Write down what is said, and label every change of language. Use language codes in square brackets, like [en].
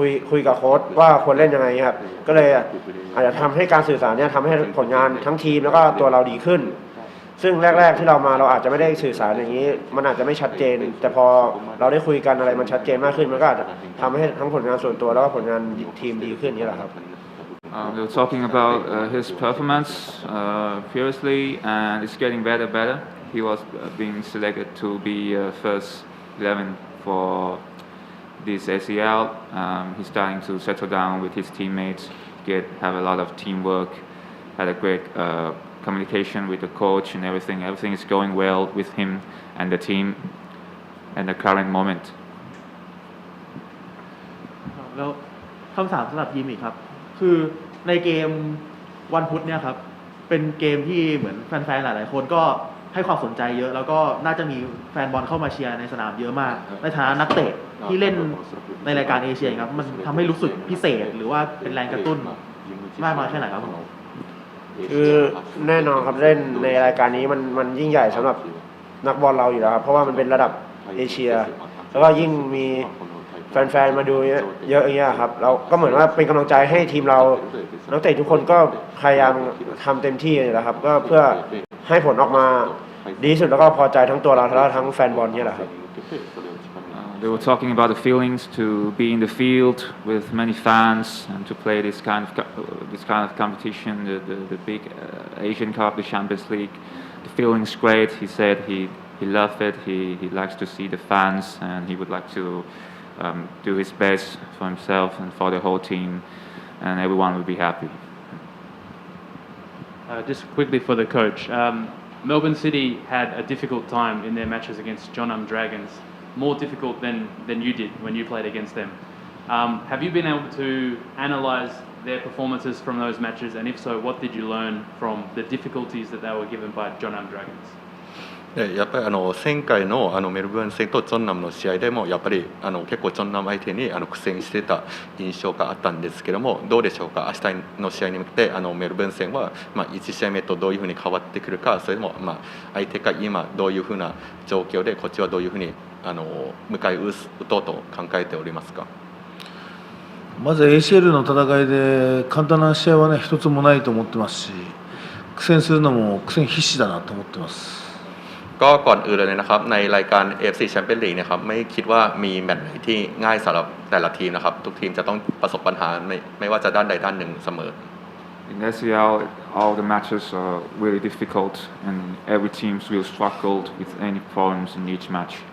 [th] คุยกับโค้ชว่าควรเล่นยังไงครับก็เลยอาจจะทำให้การสื่อสารเนี่ยทำให้ผลงานทั้งทีมแล้วก็ตัวเราดีขึ้นซึ่งแรกๆที่เรามาเราอาจจะไม่ได้สื่อสารอย่างนี้มันอาจจะไม่ชัดเจนแต่พอเราได้คุยกันอะไรมันชัดเจนมากขึ้นมันก็อาจจะทำให้ทั้งผลงานส่วนตัวแล้วก็ผลงานทีมดีขึ้นนี่แหละครับ [en] We were talking about his performance previously, and it's getting better. he was being selected to be first 11 for this ACL. He's starting to settle down with his teammates, have a lot of teamwork, had a great communication with the coach and everything. Everything is going well with him and the team at the current moment. [th] แล้วคำถามสำหรับยิมอีกครับคือในเกมวันพุธเนี่ยครับเป็นเกมที่เหมือนแฟนๆหลายๆคนก็ให้ความสนใจเยอะแล้วก็น่าจะมีแฟนบอลเข้ามาเชียร์ในสนามเยอะมากในฐานะนักเตะที่เล่นในรายการเอเชียครับมันทำให้รู้สึกพิเศษหรือว่าเป็นแรงกระตุ้นมากน้อยแค่ไหนครับ คือแน่นอนครับเล่นในรายการนี้มันยิ่งใหญ่สำหรับนักบอลเราอยู่แล้วครับเพราะว่ามันเป็นระดับเอเชียแล้วก็ยิ่งมีแฟนๆมาดูเยอะอย่างเงี้ยครับเราก็เหมือนว่าเป็นกำลังใจให้ทีมเรานักเตะทุกคนก็พยายามทำเต็มที่เลยนะครับก็เพื่อให้ผลออกมาดีสุดแล้วก็พอใจทั้งตัวเราและทั้งแฟนบอลเนี่ยแหละครับ [en] They were talking about the feelings to be in the field with many fans and to play this kind of competition, the big Asian Cup, the Champions League. The feeling's great. He said he loved it. He likes to see the fans and he would like to do his best for himself and for the whole team, and everyone will be happy. Just quickly for the coach, Melbourne City had a difficult time in their matches against Jeonnam Dragons, more difficult than you did when you played against them. Have you been able to analyse their performances from those matches, and if so, what did you learn from the difficulties that they were given by Jeonnam Dragons? [ja] やっぱり前回のメルボルン戦とジョンナムの試合でもやっぱり結構ジョンナム相手に苦戦してた印象があったんですけどもどうでしょうか明日の試合に向けてメルボルン戦は1試合目とどういうふうに変わってくるかそれでも相手が今どういうふうな状況でこっちはどういうふうに迎え撃とうと考えておりますかまず ACL の戦いで簡単な試合はね一つもないと思ってますし苦戦するのも苦戦必至だなと思ってます [th] ก็ก่อนอื่นเลยนะครับในรายการ AFC Champions League นะครับไม่คิดว่ามีแมตช์ไหนที่ง่ายสำหรับแต่ละทีมนะครับทุกทีมจะต้องประสบปัญหาไม่ว่าจะด้านใดด้านหนึ่งเสมอ [en] In ACL, all the matches are really difficult, and every team will struggle with any problems in each match.